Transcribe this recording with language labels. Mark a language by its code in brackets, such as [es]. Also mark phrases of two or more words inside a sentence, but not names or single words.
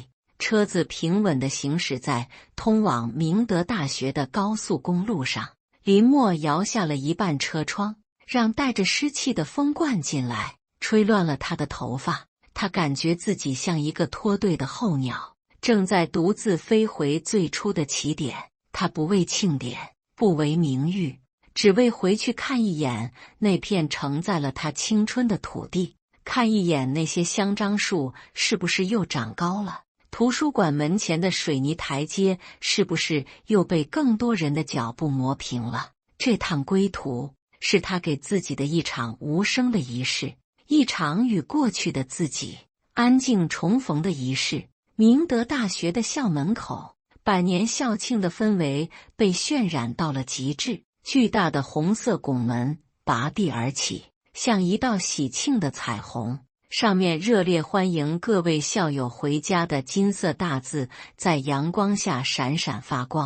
[zh] 車子平穩地行駛在通往明德大學的高速公路上，林默搖下了一半車窗，讓帶着濕氣的風灌進來，吹亂了他的頭髮。他感覺自己像一個脫隊的候鳥，正在獨自飛回最初的起點。他不為慶典，不為名譽，只為回去看一眼那片承載了他青春的土地，看一眼那些香樟樹是不是又長高了，圖書館門前的水泥台階是不是又被更多人的腳步磨平了。這趟歸途是他給自己的一場無聲的儀式，一場與過去的自己安靜重逢的儀式。明德大學的校門口，100年校慶的氛圍被渲染到了極致，巨大的紅色拱門拔地而起，像一道喜慶的彩虹，上面熱烈歡迎各位校友回家的金色大字在陽光下閃閃發光。